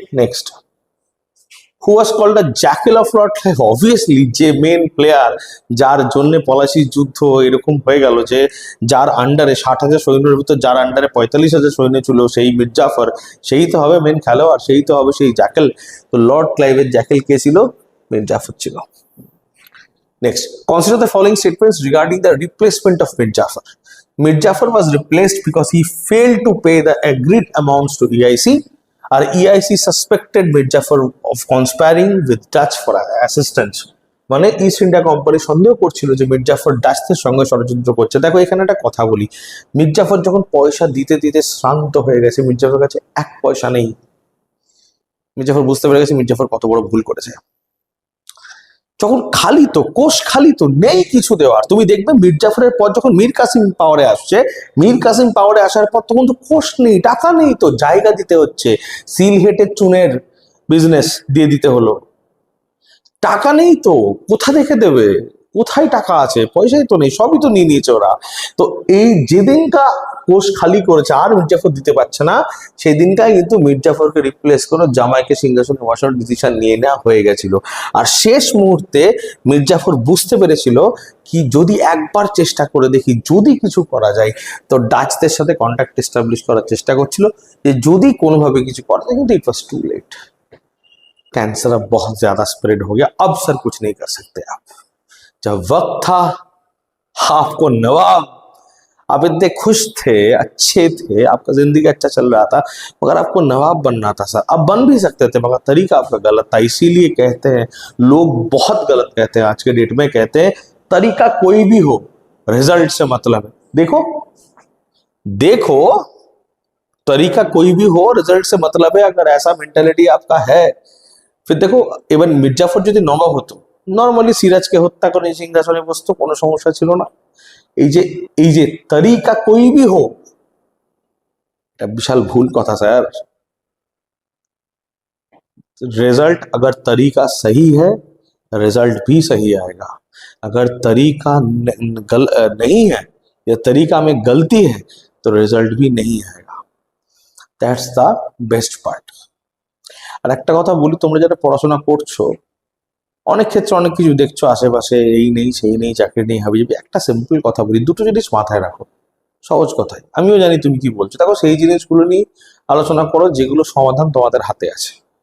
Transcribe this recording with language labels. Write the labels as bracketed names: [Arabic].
[English] Next, who was called the jackal of lord life? [Bangla] Obviously যে main player, যার জন্য পলাশির যুদ্ধ এরকম হয়ে গেল, যে যার আন্ডারে 60,000 সৈন্যের ভিতর যার আন্ডারে 45,000 সৈন্য ছিল, সেই মির্জাফর, সেই তো হবে মেন খেলোয়াড়, সেই তো হবে সেই জ্যাকেল। তো লর্ড ক্লাইভের জ্যাকেল কে ছিল? মির্জাফর ছিল। [English] Next, consider the following statements regarding the replacement of Mirzafar. Mirzafar was replaced because he failed to pay the agreed amounts to EIC, or EIC suspected Mirzafar of conspiring with Dutch for assistance. [Bangla] মানে east India company সন্দেহ করছিল যে মির্জাফর ডাচদের সঙ্গে ষড়যন্ত্র করছে। দেখো এখানে একটা কথা বলি, মির্জাফর যখন পয়সা দিতে দিতে শ্রান্ত হয়ে গেছে, মির্জাফরের কাছে এক পয়সা নেই, মির্জাফর বুঝতে পেরে গেছে মির্জাফর কত বড় ভুল করেছে। যখন খালি তো কোষ খালি তো নেই কিছু দেওয়ার। তুমি দেখবে মির্জাফরের পর যখন মীর কাসিম পাওয়ারে আসছে, মীর কাসিম পাওয়ারে আসার পর তখন তো কোষ নেই, টাকা নেই, তো জায়গা দিতে হচ্ছে, সিলহেটের চুনের বিজনেস দিয়ে দিতে হলো। টাকা নেই তো কোথা থেকে দেবে, কোথায় টাকা আছে? পয়সাই তো নেই, সবই তো নিয়ে নিয়েছে ওরা। তো এই যেদিনকা কোষ খালি করেছে আর মির্জাফর দিতে পারছে না, সেই দিনটাই কিন্তু মির্জাফরকে রিপ্লেস করে জামাইকে সিংহাসনে বসানোর ডিসিশন নিয়ে নেওয়া হয়ে গেছিল। আর শেষ মুহূর্তে মির্জাফর বুঝতে পেরেছিল কি যদি একবার চেষ্টা করে দেখি যদি কিছু করা যায়, তো ডাচদের সাথে কন্ট্যাক্ট এস্টাবলিশ করার চেষ্টা করছিল যে যদি কোনোভাবে কিছু করা যায়, কিন্তু [English] It was too late. [Hindi] कैंसर अब बहुत ज्यादा स्प्रेड हो गया, अब सर कुछ नहीं कर सकते आप। जब वक्त था आपको नवाब, आप इतने खुश थे, अच्छे थे, आपका जिंदगी अच्छा चल रहा था, मगर आपको नवाब बनना था सर। अब बन भी सकते थे मगर तरीका आपका गलत था। इसीलिए कहते हैं लोग, बहुत गलत कहते हैं आज के डेट में, कहते हैं तरीका कोई भी हो रिजल्ट से मतलब है। देखो देखो तरीका कोई भी हो रिजल्ट से मतलब है, अगर ऐसा मेंटालिटी आपका है। फिर देखो [Bangla] এবার মির্জাফর যদি নবাব হতো, নর্মালি সিরাজকে হত্যা করে সিংহাসনে বসতো, কোনো সমস্যা ছিল না। এই যে তরিকা [Hindi] कोई भी हो, [Bangla] এটা বিশাল ভুল কথা স্যার। [Hindi] रिजल्ट अगर तरीका सही है, रिजल्ट भी सही आएगा। अगर तरीका नहीं है या तरीका में गलती है, तो रिजल्ट भी नहीं आएगा। [English] That's the best part. [Bangla] আর একটা কথা বলি, তোমরা যারা পড়াশোনা করছো, অনেক ক্ষেত্রে অনেক কিছু দেখছো আশেপাশে, এই নেই সেই নেই, চাকরি নেই, হাবিজাবি। একটা সিম্পল কথা বলি, দুটো জিনিস মাথায় রাখো, সহজ কথায়, আমিও জানি তুমি কি বলছো। দেখো সেই জিনিসগুলো নিয়ে আলোচনা করো যেগুলো সমাধান তোমাদের হাতে আছে।